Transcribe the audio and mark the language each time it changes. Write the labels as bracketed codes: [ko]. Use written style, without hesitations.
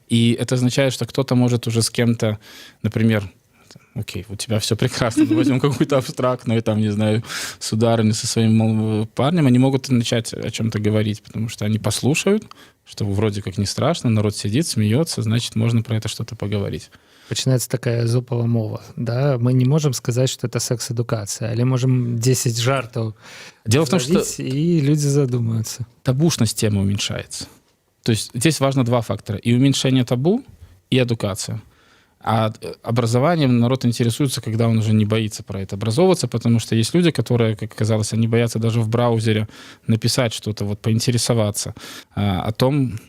[ru] И это означает, что кто-то может уже с кем-то, например, окей, у тебя все прекрасно, мы возьмем какую-то абстрактную, там, не знаю, сударыню со своим парнем, они могут начать о чем-то говорить, потому что они послушают, что вроде как не страшно, народ сидит, смеется, значит, можно про это что-то поговорить. [be] Пачынаецца такая зопава мова, да? [ru] Мы не можем сказать, что это секс-эдукация, [be] але можем 10 жартов [ru] Дело в том, что и люди задумаются. Табушность темы уменьшается. То есть здесь важно два фактора. И уменьшение табу, и эдукация. А образованием народ интересуется, когда он уже не боится про это образовываться, потому что есть люди, которые, как оказалось, они боятся даже в браузере написать что-то, вот поинтересоваться о том.